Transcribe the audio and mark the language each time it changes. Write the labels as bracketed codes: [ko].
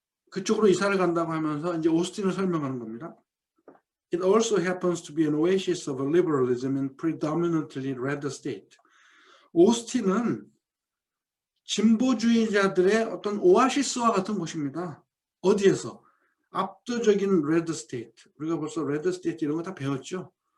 [ko] 그쪽으로 이사를 간다고 하면서 이제 오스틴을 설명하는 겁니다. [en] It also happens to be an oasis of liberalism in predominantly red state. [ko] 오스틴은 진보주의자들의 어떤 오아시스와 같은 곳입니다. 어디에서? 압도적인 레드 스테이트. 우리가 벌써 레드 스테이트 이런 거 다 배웠죠.